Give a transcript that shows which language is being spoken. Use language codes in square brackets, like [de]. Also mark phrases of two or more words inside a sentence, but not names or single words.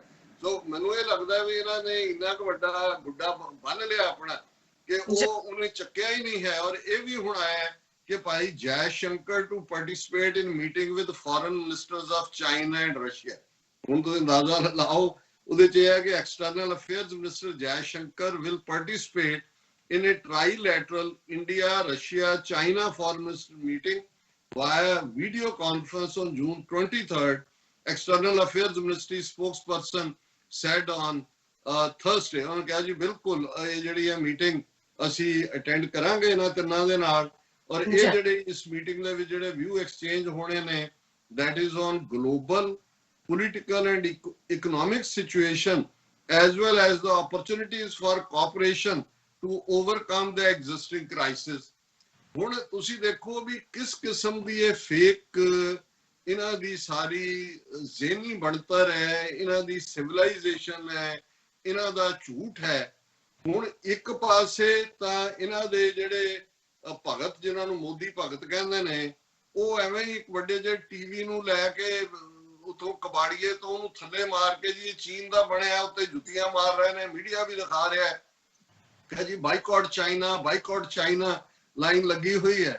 [pa] ਸੋ ਮੈਨੂੰ ਇਹ ਲੱਗਦਾ ਵੀ ਇਹਨਾਂ ਨੇ ਇੰਨਾ ਕੁ ਵੱਡਾ ਗੁੱਡਾ ਬੰਨ ਲਿਆ ਆਪਣਾ ਕਿ ਉਹਨੇ ਚੱਕਿਆ ਹੀ ਨਹੀਂ ਹੈ। ਔਰ ਇਹ ਵੀ ਹੁਣ ਆਇਆ ਕਿ ਭਾਈ [en] ਜੈ ਸ਼ੰਕਰ to participate in meeting with foreign ministers of China and Russia. [pa] ਹੁਣ ਤੁਸੀਂ ਅੰਦਾਜ਼ਾ ਲਾਓ, ਉਹਦੇ 'ਚ ਇਹ ਹੈ ਕਿ [en] External Affairs Minister Jai Shankar will participate in a trilateral India-Russia-China foreign minister meeting via video conference on June 23rd, External Affairs Ministry spokesperson said on Thursday. [hi] उन्होंने कहा जी बिल्कुल ये [pa] ਜਿਹੜੀ ਹੈ ਮੀਟਿੰਗ ਅਸੀਂ ਅਟੈਂਡ ਕਰਾਂਗੇ ਇਹਨਾਂ ਤਿੰਨਾਂ ਦੇ ਨਾਲ, ਔਰ ਇਹ ਜਿਹੜੇ ਇਸ ਮੀਟਿੰਗ ਦੇ ਵਿੱਚ ਜਿਹੜੇ [en] view exchange [pa] ਹੋਣੇ ਨੇ, [en] that is on global political and economic situation as well as the opportunities for cooperation to overcome the existing crisis. [pa] ਹੁਣ ਤੁਸੀਂ ਦੇਖੋ ਵੀ ਕਿਸ ਕਿਸਮ ਦੀ ਇਹ ਫੇਕ ਇਹਨਾਂ ਦੀ ਸਾਰੀ ਜ਼ਹਿਨੀ ਬਣਤਰ ਹੈ, ਇਹਨਾਂ ਦੀ ਸਿਵਲਾਈਜੇਸ਼ਨ ਹੈ, ਇਹਨਾਂ ਦਾ ਝੂਠ ਹੈ। ਹੁਣ ਇੱਕ ਪਾਸੇ ਤਾਂ ਇਹਨਾਂ ਦੇ ਜਿਹੜੇ ਭਗਤ, ਜਿਨ੍ਹਾਂ ਨੂੰ ਮੋਦੀ ਭਗਤ ਕਹਿੰਦੇ ਨੇ, ਉਹ ਐਵੇਂ ਹੀ ਇੱਕ ਵੱਡੇ ਜਿਹੇ ਟੀਵੀ ਨੂੰ ਲੈ ਕੇ ਉਤੋਂ ਕਬਾੜੀਏ ਤੋਂ ਉਹਨੂੰ ਥੱਲੇ ਮਾਰ ਕੇ ਜੀ ਚੀਨ ਦਾ ਬਣਿਆ ਉੱਤੇ ਜੁੱਤੀਆਂ ਮਾਰ ਰਹੇ ਨੇ, ਮੀਡੀਆ ਵੀ ਦਿਖਾ ਰਿਹਾ ਹੈ ਕਿ ਜੀ ਬਾਈਕਾਟ ਚਾਈਨਾ ਲਾਈਨ ਲੱਗੀ ਹੋਈ ਹੈ।